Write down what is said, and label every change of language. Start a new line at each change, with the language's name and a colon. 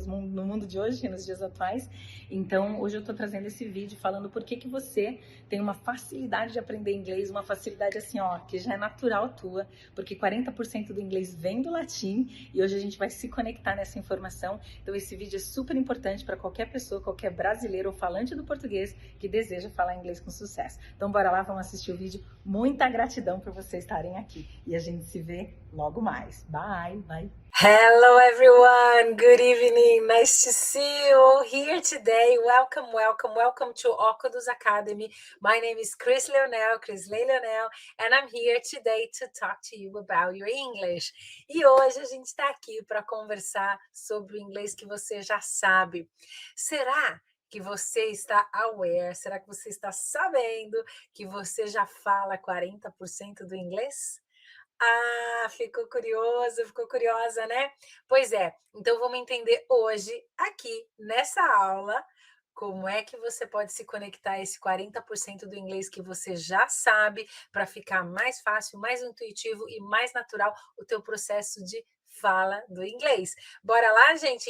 Portuguese: No mundo de hoje, nos dias atuais. Então, hoje eu tô trazendo esse vídeo falando por que você tem uma facilidade de aprender inglês, uma facilidade assim, ó, que já é natural tua, porque 40% do inglês vem do latim e hoje a gente vai se conectar nessa informação. Então esse vídeo é super importante para qualquer pessoa, qualquer brasileiro ou falante do português que deseja falar inglês com sucesso. Então bora lá, vamos assistir o vídeo. Muita gratidão por vocês estarem aqui e a gente se vê logo mais.
English: Bye, bye. Hello everyone, good evening, nice to see you all here today. Welcome to Óculos Academy. My name is Crisley Leonel, and I'm here today to talk to you about your English.
Portuguese: E hoje a gente está aqui para conversar sobre o inglês que você já sabe. Será que você está aware? Será que você está sabendo que você já fala 40% do inglês? Ah, ficou curiosa, né? Pois é, então vamos entender hoje, aqui nessa aula, como é que você pode se conectar a esse 40% do inglês que você já sabe, para ficar mais fácil, mais intuitivo e mais natural o teu processo de fala do inglês. Bora lá, gente?